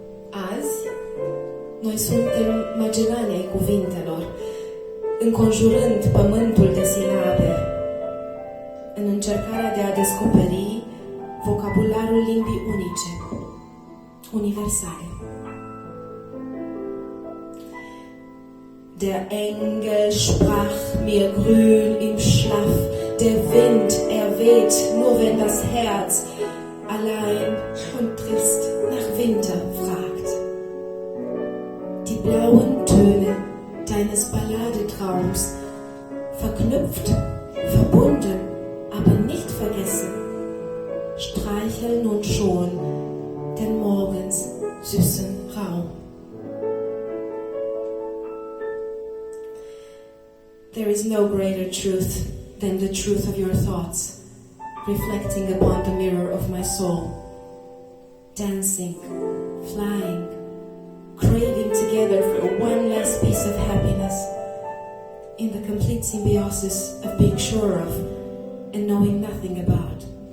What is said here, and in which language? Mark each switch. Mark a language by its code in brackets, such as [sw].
[ro] Azi, noi suntem magelani ai cuvintelor, înconjurând pământul de silabe, în încercarea de a descoperi vocabularul limbii unice, universale. [de] Der Engel sprach mir grün im Schlaf, der Wind weht, nur wenn das Herz allein und trist nach Winter fragt. Die blauen Töne deines Balladetraums, verknüpft, verbunden, aber nicht vergessen, streicheln nun schon den morgens süßen Raum. [en] There is no greater truth than the truth of your thoughts, reflecting upon the mirror of my soul, dancing, flying, craving together for one last piece of happiness, in the complete symbiosis of being sure of and knowing nothing about.